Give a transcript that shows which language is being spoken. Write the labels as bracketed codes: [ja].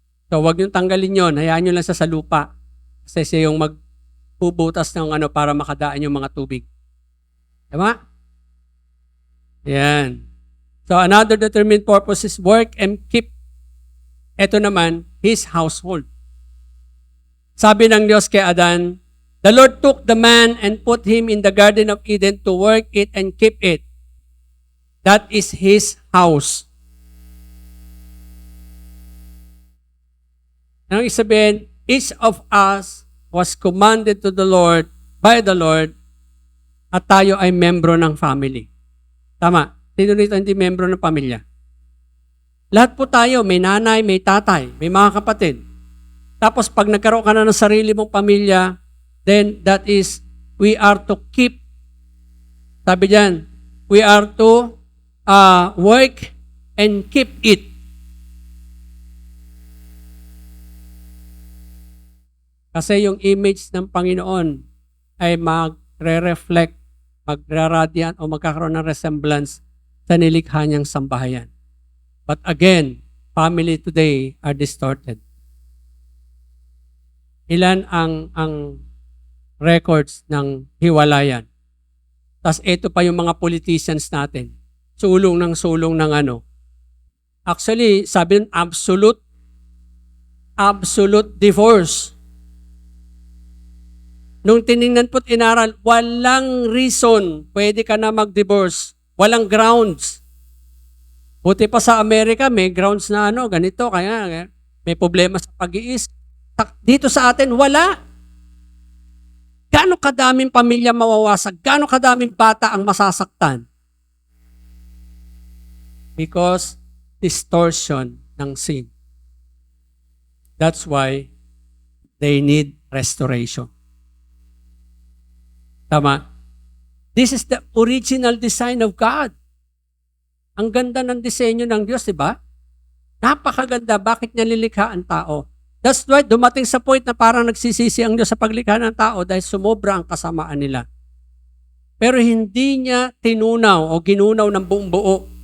[tl] So, wag niyong tanggalin yon, hayaan niyo lang sa lupa. Kasi siya yung magpubutas ng para makadaan yung mga tubig. Tama? Yan. [en] So, another determined purpose is work and keep. [tl] Ito naman, [en] His household. [tl] Sabi ng Diyos kay Adan, [en] the Lord took the man and put him in the Garden of Eden to work it and keep it. That is His house. [tl] Nang isabihin, [en] each of us was commanded to the Lord, by the Lord, [tl] at tayo ay membro ng [en] family. [tl] Tama. Sino rito hindi membro ng pamilya? Lahat po tayo, may nanay, may tatay, may mga kapatid. Tapos pag nagkaroon ka na ng sarili mong pamilya, [en] then that is, we are to keep, [tl] sabi dyan, [en] we are to work and keep it. [tl] Kasi yung image ng Panginoon ay magre-reflect, magraradiant o magkakaroon ng resemblance sa nilikha niyang sambahayan. [en] But again, family today are distorted. [tl] Ilan ang records ng hiwalayan? Tapos ito pa yung mga politicians natin. Sulong ng Actually, sabi ng absolute divorce. Nung tiningnan po't inaral, walang reason pwede ka na mag-divorce. Walang grounds. Buti pa sa Amerika, may grounds na ganito, kaya may problema sa pag-iisip. Dito sa atin, wala. Gaano kadaming pamilya mawawasag? Gaano kadaming bata ang masasaktan? [en] Because distortion ng sin. That's why they need restoration. [tl] Tama? [en] This is the original design of God. [tl] Ang ganda ng disenyo ng Diyos, di ba? Napakaganda. Bakit niya lilikha ang tao? [en] That's why [tl] dumating sa point na parang nagsisisi ang Diyos sa paglikha ng tao dahil sumobra ang kasamaan nila. Pero hindi niya tinunaw o ginunaw ng buong buo.